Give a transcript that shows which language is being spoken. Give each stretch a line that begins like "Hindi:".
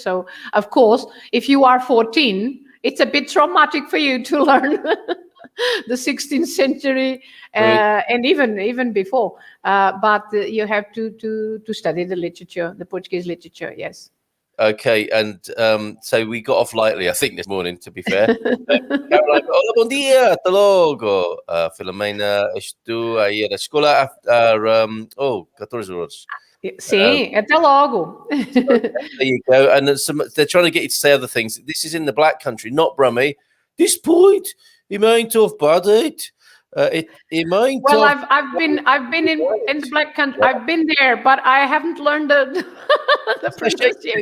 English: So, of course, if you are 14, it's a bit traumatic for you to learn the 16th century and even before. But you have to study the literature, the Portuguese literature, yes. Okay, and so we got off lightly, I think, this morning, to be fair.
Spanish: Caroline, hola,
Portuguese: bom dia,
Spanish: hasta luego.
Portuguese: Filomena, estou aí à escola 14 horas. Sim, até logo.
English: There you go. And they're trying to get you to say other things. This is in the Black Country, not Brummie. This point, he might have bothered. Well, I've been in the Black Country. I've been there, but I haven't learned the pronunciation.